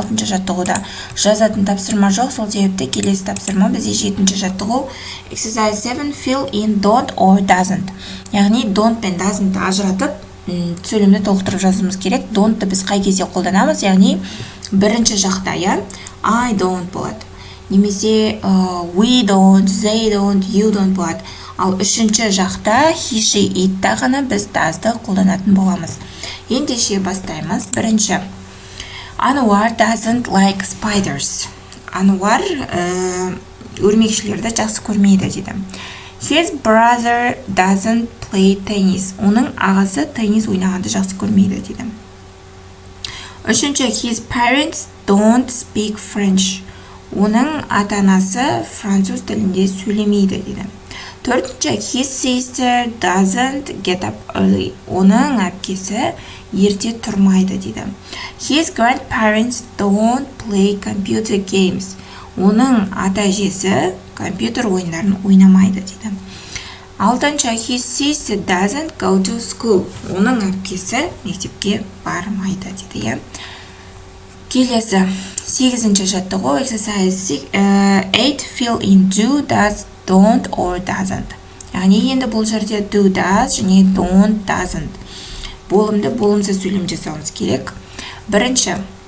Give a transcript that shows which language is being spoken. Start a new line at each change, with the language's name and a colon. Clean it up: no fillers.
Kazakh: 6-ші жаттығуда жазатын тапсырма жоқ, сол себепті келесі тапсырма бізде 7-ші жаттығу
English: exercise 7 fill in don't or doesn't.
Kazakh: Яғни don't пен doesn't ажыратып сөйлемді толықтырып жазуымыз керек. Don't-ты біз қай кезде қолданамыз, яғни бірінші жақта, я,
English: I don't
Kazakh: болады. Немесе
English: we don't, they don't, you don't
Kazakh: болады. Ал үшінші жақта he, she, it-та ғана біз does-ды қолданатын боламыз. Ендеше бастаймыз. Бірінші.
English: Ануар doesn't like spiders.
Kazakh: Ануар өрмекшілерді жақсы көрмейді дейді.
English: His brother doesn't play tennis.
Kazakh: Оның ағасы теннис ойнағанды жақсы көрмейді дейді. Үшінші.
English: His parents don't speak French.
Kazakh: Оның ата-анасы француз тілінде сөйлемейді дейді. Төртінші.
English: His sister doesn't get up early.
Kazakh: Оның әпкесі ерте тұрмайды дейді.
English: His grandparents don't play computer games.
Kazakh: Оның ата-әжесі компьютер ойындарын ойнамайды дейді. Алтыншы.
English: His sister doesn't go to school.
Kazakh: Оның әпкесі мектепке бармайды дейді. Келесі 8-ші жаттығу
English: exercise 8 fill in do, does, don't or doesn't.
Kazakh: Яғни енді бұл жерде do, does және don't, doesn't. Болымды болымсыз сөйлем жасауымыз керек. Бірінші.